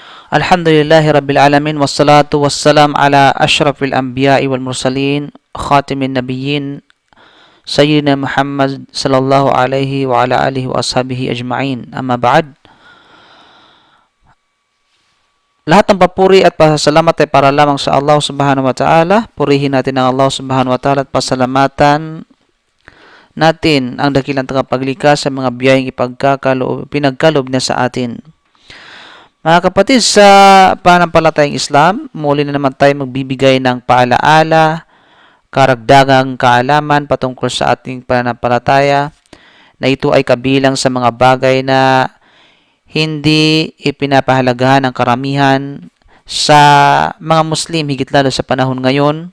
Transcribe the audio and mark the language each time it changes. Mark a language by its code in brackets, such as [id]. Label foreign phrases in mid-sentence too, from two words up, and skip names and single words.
[ar] الحمد لله رب العالمين والصلاة والسلام على أشرف الأنبياء والمرسلين خاتم النبيين سيدنا محمد صلى الله عليه وعلى آله وأصحابه أجمعين. أما بعد. [tl] Lahat ng papuri at pasasalamat ay para lamang sa Allah [ar] سبحانه وتعالى. [tl] Purihin natin ang Allah [ar] سبحانه وتعالى [tl] at pasalamatan natin ang dakilang tagapaglikha sa mga biyayang pinagkaloob niya sa atin. Mga kapatid, sa pananampalatayang Islam, muli na naman tayo magbibigay ng paalaala, karagdagang kaalaman patungkol sa ating pananampalataya na ito ay kabilang sa mga bagay na hindi ipinapahalagahan ng karamihan sa mga Muslim, higit lalo sa panahon ngayon.